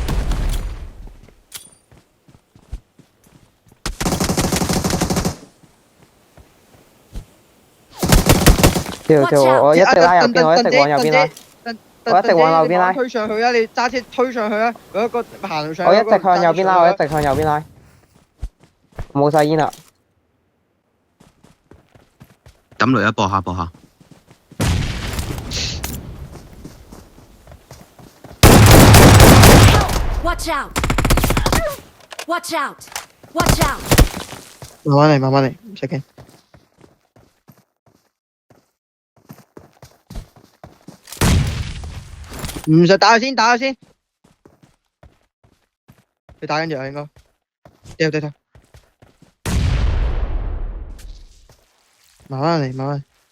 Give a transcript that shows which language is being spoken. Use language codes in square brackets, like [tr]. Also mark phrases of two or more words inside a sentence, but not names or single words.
[yue] 我一直拉右邊，我一直往右邊拉。我一直往右邊拉推上去啊！你揸車推上去啊！嗰個行上。我一直向右邊拉，我一直向右邊拉。冇晒煙啦。抌雷一播下播下。 [en] Watch out! Watch out! Watch out! [yue] 慢慢嚟，慢慢嚟，唔使驚。唔使打佢先，打佢先。佢打緊藥應該。掉。慢慢嚟，慢慢嚟。